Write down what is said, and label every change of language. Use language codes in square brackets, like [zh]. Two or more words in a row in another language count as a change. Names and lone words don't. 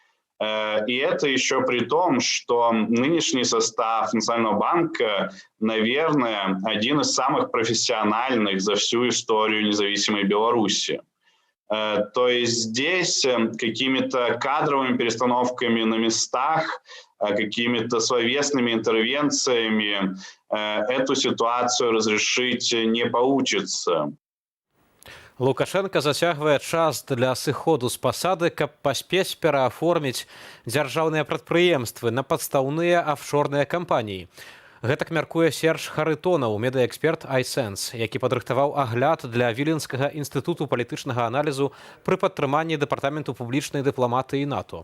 [ru] И это еще при том, что нынешний состав Национального банка, наверное, один из самых профессиональных за всю историю независимой Беларуси. То есть здесь какими-то кадровыми перестановками на местах, какими-то словесными интервенциями эту ситуацию разрешить не получится. [be] Лукашенко зацягвае час для сыходу з пасады, каб паспець перааформіць дзяржаўныя прадпрыемствы на падстаўныя афшорныя кампаніі. Гэтак мяркуе Серж Харытонаў, медыаэксперт iSense, які падрыхтаваў агляд для Віленскага інстытуту палітычнага аналізу пры падтрыманні дэпартаменту публічнай дыпламатыі НАТО.